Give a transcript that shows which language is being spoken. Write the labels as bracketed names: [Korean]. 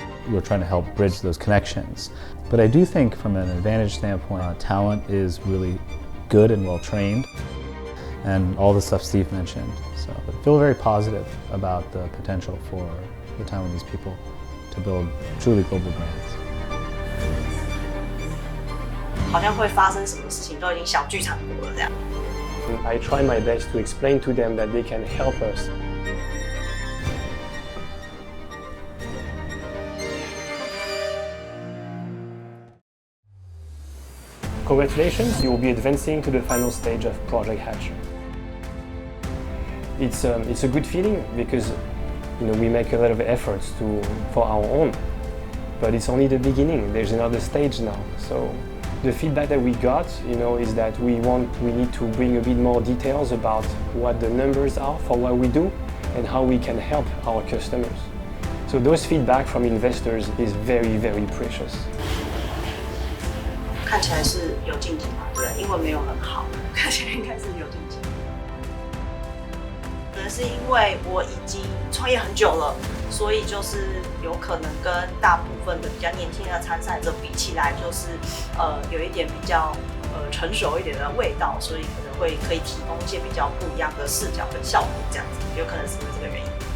[English] We're trying to help bridge those connections. But I do think from an advantage standpoint, talent is really good and well trained. And all the stuff Steve mentioned. So I feel very positive about the potential for the Taiwanese people to build truly global brands. [Chinese] 好像会发生什么事情都已经小剧场过了这样。 [English] I try my best to explain to them that they can help us. Congratulations, you will be advancing to the final stage of Project Hatcher. It's a good feeling because we make a lot of efforts for our own, but it's only the beginning. There's another stage now. So the feedback that we got, is that we need to bring a bit more details about what the numbers are for what we do and how we can help our customers. So those feedback from investors is very, very precious. [Chinese] 看起来是有晋级嘛，对不对？英文没有很好，看起来应该是有晋级。可能是因为我已经创业很久了，所以就是有可能跟大部分的比较年轻的参赛者比起来，就是有一点比较成熟一点的味道，所以可能可以提供一些比较不一样的视角跟效果，这样子有可能是因为这个原因。